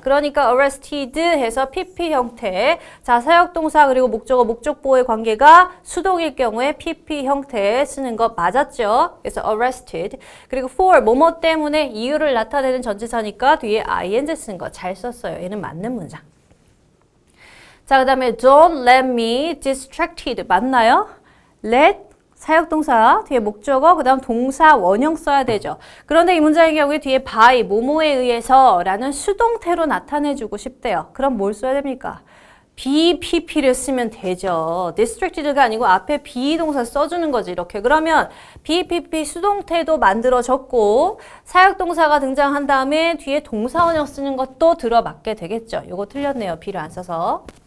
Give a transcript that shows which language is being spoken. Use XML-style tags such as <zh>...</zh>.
<ko>그러니까 arrested 해서 pp 형태. 자, 사역동사 그리고 목적어, 목적보호의 관계가 수동일 경우에 pp 형태 쓰는 거 맞았죠? 그래서 arrested. 그리고 for, 뭐뭐 때문에 이유를 나타내는 전치사니까 뒤에 ing 쓰는 거 잘 썼어요. 얘는 맞는 문장. 자, 그 다음에</ko> <en>don't let me distracted.</en> <ko>맞나요? let 사역동사, 뒤에 목적어, 그 다음 동사 원형 써야 되죠. 그런데 이 문장의 경우에 뒤에 by, 뭐뭐에 의해서 라는 수동태로 나타내주고 싶대요. 그럼 뭘 써야 됩니까? BPP를 쓰면 되죠. distracted가 아니고 앞에 비동사 써주는 거지, 이렇게. 그러면 BPP 수동태도 만들어졌고 사역동사가 등장한 다음에 뒤에 동사 원형 쓰는 것도 들어맞게 되겠죠. 이거 틀렸네요. B를 안 써서.</ko>